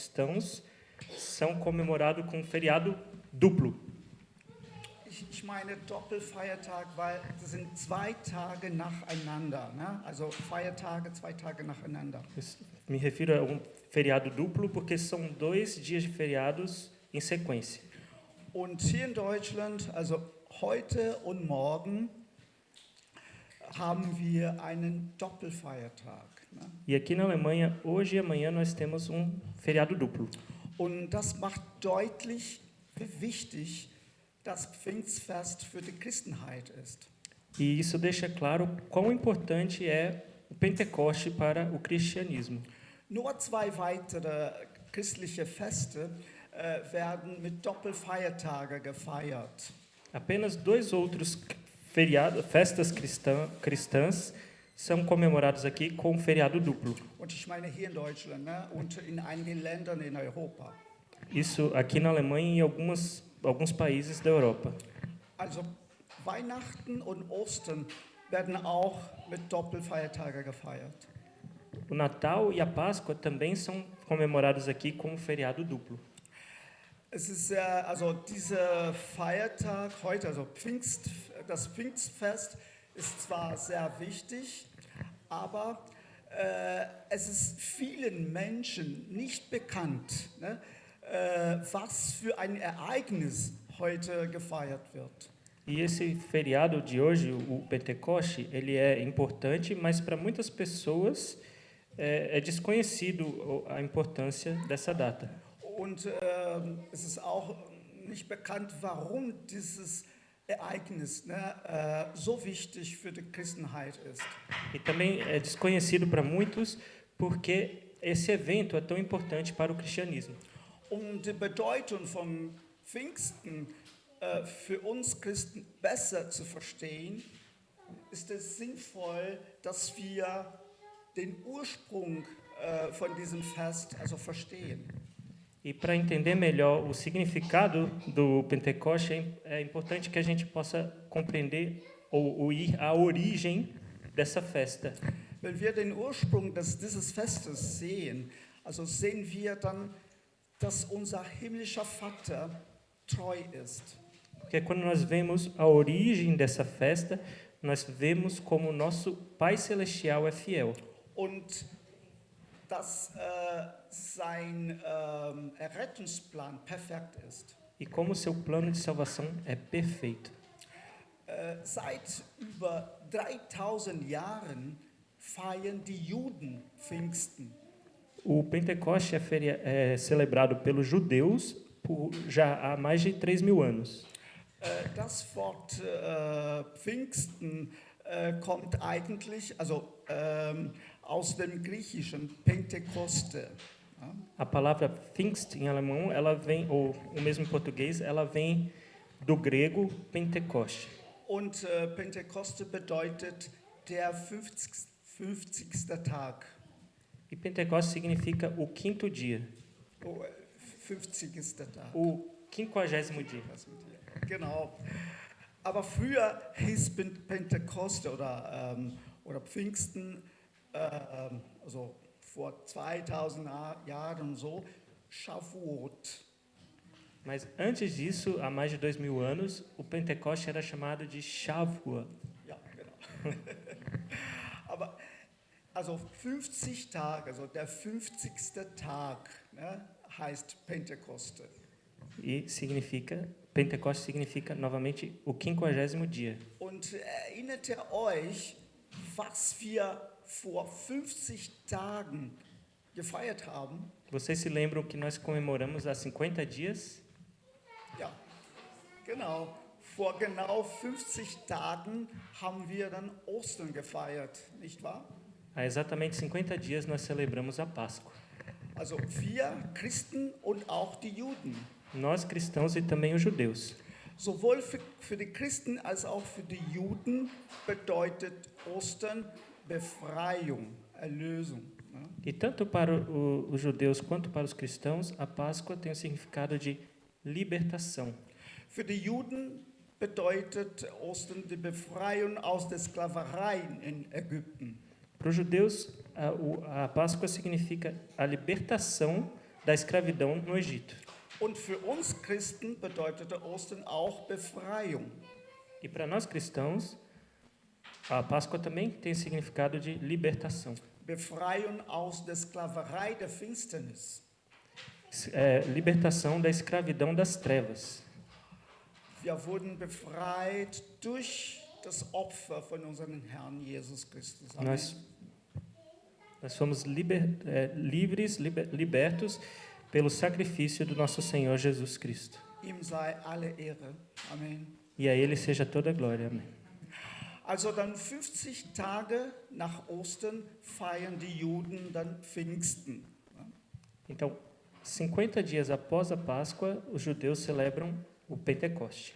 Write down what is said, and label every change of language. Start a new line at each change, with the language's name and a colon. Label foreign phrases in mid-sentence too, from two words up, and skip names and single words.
Portuguese: cristãos são comemorados com um feriado duplo.
German: Ich meine Doppelfeiertag, weil das sind 2 Tage nacheinander, ne? Also Feiertage 2 Tage nacheinander.
Portuguese: Me refiro a um feriado duplo porque são 2 dias de feriados em sequência.
German: Und hier in Deutschland, also heute und morgen, haben wir einen Doppelfeiertag. Ne?
Portuguese: E aqui na Alemanha, hoje e amanhã, nós temos um feriado duplo.
German: Und das macht deutlich, wie wichtig das Pfingstfest für die Christenheit ist.
Portuguese: E isso deixa claro quão importante é o Pentecoste para o cristianismo.
German: Nur 2 weitere christliche Feste werden mit Doppelfeiertage gefeiert.
Portuguese: Apenas 2 outros festas cristãs são comemorados aqui com um feriado duplo.
German: Und ich meine hier in Deutschland, ne? Und in einigen Ländern in Europa.
Portuguese: Isso aqui na Alemanha e em alguns países da Europa.
German: Also Weihnachten und Ostern werden auch mit Doppelfeiertage gefeiert.
Portuguese: O Natal e a Páscoa também são comemorados aqui com um feriado duplo.
German: Es ist also dieser Feiertag heute, also das Pfingstfest ist zwar sehr wichtig, aber es ist vielen Menschen nicht bekannt, ne, was für ein Ereignis heute gefeiert wird.
Portuguese: E esse feriado de hoje, o Pentecoste, ele é importante, mas para muitas pessoas é desconhecido a importância dessa data.
German: Und es ist auch nicht bekannt, warum dieses Ereignis so wichtig für die Christenheit ist.
Portuguese: E também é desconhecido para muitos porque esse evento é tão importante para o cristianismo.
German: Die Bedeutung von Pfingsten für uns Christen besser zu verstehen, ist es sinnvoll, dass wir den Ursprung von diesem Fest also verstehen.
Portuguese: E para entender melhor o significado do Pentecoste, é importante que a gente possa compreender ou ir à origem dessa festa.
German: Wenn wir den Ursprung dieses Festes sehen, also sehen wir dann, dass unser himmlischer Vater treu ist.
Portuguese: Porque quando nós vemos a origem dessa festa, nós vemos como o nosso Pai Celestial é fiel.
German: Und dass sein Errettungsplan perfekt ist.
Portuguese: E como o seu plano de salvação é perfeito.
German: Seit über 3000 Jahren feiern die Juden Pfingsten.
Portuguese: O Pentecoste é celebrado pelos judeus já há mais de 3.000 anos.
German: Das Wort Pfingsten kommt eigentlich, also aus dem Griechischen Pentekoste.
Portuguese: A palavra Pfingst em alemão, ela vem, ou o mesmo em português, ela vem do grego Pentecoste.
German: Und Pentekoste bedeutet der 50. Tag.
Portuguese: E Pentecoste significa o 5º dia.
German: O 50. Tag.
Portuguese: O 50º dia.
German: Genau. Aber früher hieß Pentekoste oder Pfingsten, also vor 2000 Jahren so, Shavuot.
Portuguese: Mas antes disso, há mais de 2.000 anos, o Pentecoste era chamado de Shavuot.
German: Ja, genau. Aber also 50 Tage, also der 50. Tag, ne, heißt Pentekoste.
Portuguese: E Pentecoste significa novamente o 50º dia.
German: Und erinnert ihr euch, was wir vor 50 Tagen gefeiert haben?
Portuguese: Vocês se lembram que nós comemoramos há 50 dias?
German: Ja, genau. Vor genau 50 Tagen haben wir dann Ostern gefeiert, nicht wahr?
Portuguese: Há exatamente 50 dias nós celebramos a Páscoa.
German: Also wir Christen und auch die Juden.
Portuguese: Nós cristãos e também os judeus.
German: Sowohl für die Christen als auch für die Juden bedeutet Ostern Befreiung, Erlösung. Ne?
Portuguese: E tanto para os judeus quanto para os cristãos, a Páscoa tem o significado de libertação.
German: Für die Juden bedeutet Ostern die Befreiung aus der Sklaverei in Ägypten.
Portuguese: Para os judeus, a Páscoa significa a libertação da escravidão no Egito.
German: Und für uns Christen bedeutete Ostern auch Befreiung.
Portuguese: E para nós cristãos, a Páscoa também tem significado de libertação.
German: Befreiung aus der Sklaverei der Finsternis.
Portuguese: Libertação da escravidão das trevas.
German: Wir wurden befreit durch das Opfer von unserem Herrn Jesus Christus. Amen.
Portuguese: Nós fomos libertos pelo sacrifício do nosso Senhor Jesus Cristo.
German: Ihm sei alle Ehre. Amen.
Portuguese: E a Ele seja toda a glória. Amém. Also dann 50 Tage nach Ostern feiern die Juden dann Pfingsten. Então, 50 dias após a Páscoa, os judeus celebram o Pentecoste.